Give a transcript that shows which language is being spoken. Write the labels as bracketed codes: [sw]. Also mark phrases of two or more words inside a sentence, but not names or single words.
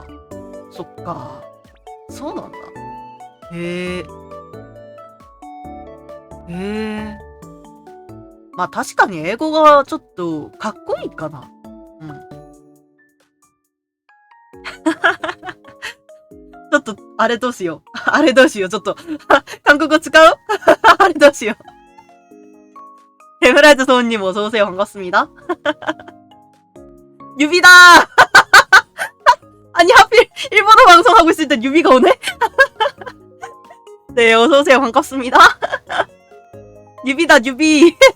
[ja] そっか。そうなんだ。へえ。まあ確かに英語がちょっとかっこいいかな。うん。ちょっと、あれどうしよう。あれどうしよう。ちょっと、韓国語使うあれどうしよう. [ko] 데브라이트 소은님 어서오세요. 반갑습니다. 유비다! 아니, 하필 일본어 방송하고 있을 땐 유비가 오네? 네, 어서오세요. 반갑습니다. 유비다, 유비.